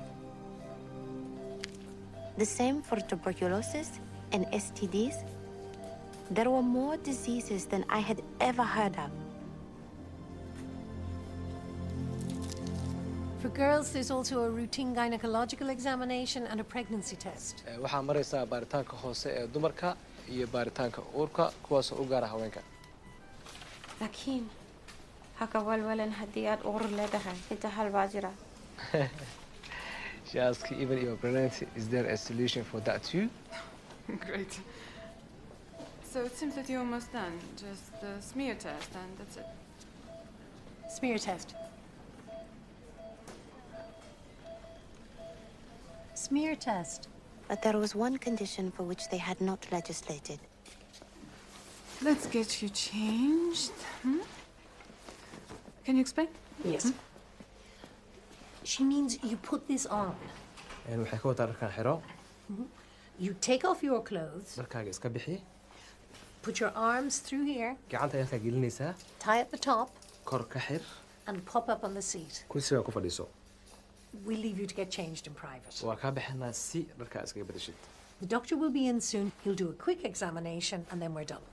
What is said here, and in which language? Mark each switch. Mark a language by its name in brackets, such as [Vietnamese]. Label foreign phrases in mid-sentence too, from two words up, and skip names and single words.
[English] The same for tuberculosis and STDs. There were more diseases than I had ever heard of. For girls, there's also a routine gynecological examination and a pregnancy test. [Somali] waxaa maraysaa baaritaanka hoose ee dumarka iyo baaritaanka uurka kuwaasoo u gaara haweenka. laakiin haka walwalan haddii aad uur leedahay inta hal baa jira. [English] She asked even your pregnancy, is there a solution for that too? Great. So it seems that you're almost done. Just the smear test and that's it. Smear test. Smear test. But there was one condition for which they had not legislated. Let's get you changed. Can you explain? Yes. She means you put this on. [Somali] waxay ka wadaa dharkan xiro. [English] You take off your clothes. [Somali] dharkaaga iska bixi. [English] Put your arms through here. [Somali] gacanta ayaa ka gelinaysaa. [English] Tie at the top. [Somali] kor ka xir. [English] And pop up on the seat. [Somali] kursiga ku fadhiiso. [English] We leave you to get changed in private. [Somali] waa kaa bixinaa si dharkaa iskaga bedeshid. [English] The doctor will be in soon. He'll do a quick examination and then we're done.